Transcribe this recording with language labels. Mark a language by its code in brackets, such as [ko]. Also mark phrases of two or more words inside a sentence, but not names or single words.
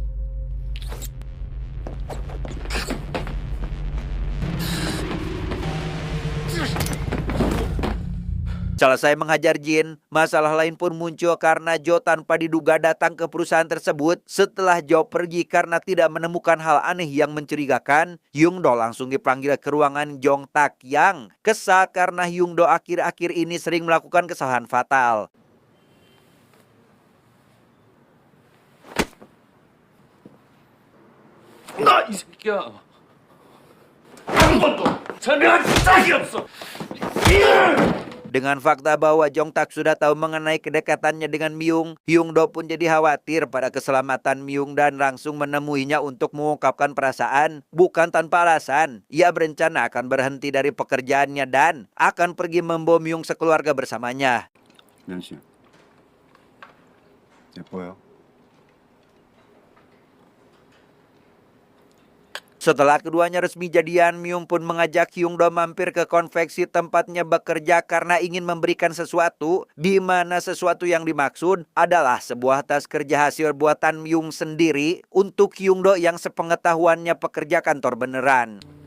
[id] Selesai menghajar Jin, masalah lain pun muncul karena Jo tanpa diduga datang ke perusahaan tersebut. Setelah Jo pergi karena tidak menemukan hal aneh yang mencurigakan, Hyung Do langsung dipanggil ke ruangan Jong Tak yang kesal karena Hyung Do akhir-akhir ini sering melakukan kesalahan fatal. [ko] 나 이 새끼야. 한 번도 설명한 적이 없어. [id] Dengan fakta bahwa Jong Tak sudah tahu mengenai kedekatannya dengan Myung, Hyung Do pun jadi khawatir pada keselamatan Myung dan langsung menemuinya untuk mengungkapkan perasaan. Bukan tanpa alasan, ia berencana akan berhenti dari pekerjaannya dan akan pergi membawa Myung sekeluarga bersamanya. [ko] 면 씨. 예뻐요. [id] Setelah keduanya resmi jadian, Myung pun mengajak Hyung Do mampir ke konveksi tempatnya bekerja karena ingin memberikan sesuatu, di mana sesuatu yang dimaksud adalah sebuah tas kerja hasil buatan Myung sendiri untuk Hyung Do yang sepengetahuannya pekerja kantor beneran.